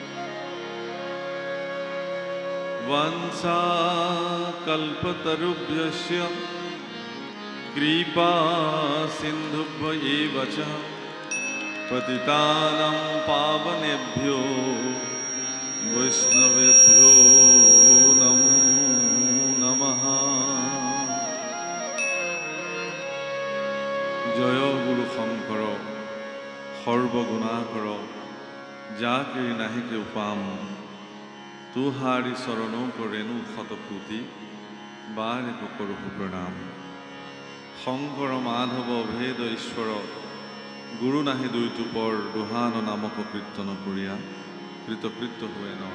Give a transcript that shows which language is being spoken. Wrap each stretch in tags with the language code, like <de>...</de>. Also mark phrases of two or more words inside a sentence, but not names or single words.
<sa>वंशाकल्पतरुभ्यश्च कृपा सिन्धुभ्यैव च पतितानां पावनेभ्यो वैष्णवेभ्यो नमो नमः।</sa> <as>জয় গুৰু শংকৰ সর্বগুণাকৰ যাকে নাহিকে উপাম তুহাৰি চৰণ কৰেণু শতকোটি বাৰে কৰোঁ প্ৰণাম। শংকৰ মাধৱ ভেদ ঈশ্বৰ গুৰু নাহি দুইটো পৰ দুহান নামক কীৰ্তন কৰিয়া কৃতকৃত্য হুৱে নৰ।</as>